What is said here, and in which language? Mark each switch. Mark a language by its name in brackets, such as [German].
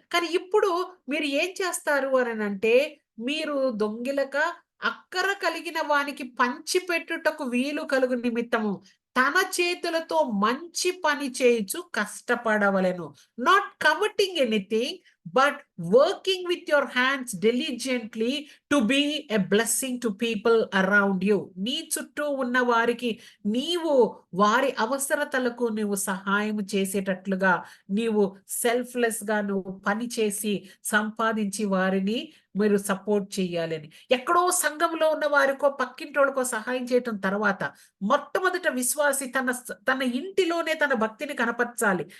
[Telugu] కానీ ఇప్పుడు మీరు ఏం చేస్తారు అననంటే, మీరు దొంగిలక అక్కర కలిగిన వానికి పంచిపెట్టుటకు వీలు కలుగు నిమిత్తము తన చేతులతో మంచి పని చేయుచు కష్టపడవలెను. [English] Not coveting anything but working with your hands diligently to be a blessing to people around you. [Telugu] నీ చుట్టూ ఉన్న వారికి నీవు వారి అవసరతలకు నువ్వు సహాయం చేసేటట్లుగా నీవు సెల్ఫ్లెస్ గా నువ్వు పని చేసి సంపాదించి వారిని మీరు సపోర్ట్ చేయాలని. ఎక్కడో సంఘంలో ఉన్న వారికో పక్కింటోళ్ళకో సహాయం చేయటం తర్వాత మొట్టమొదట విశ్వాసి తన ఇంటిలోనే తన భక్తిని కనపరచాలి.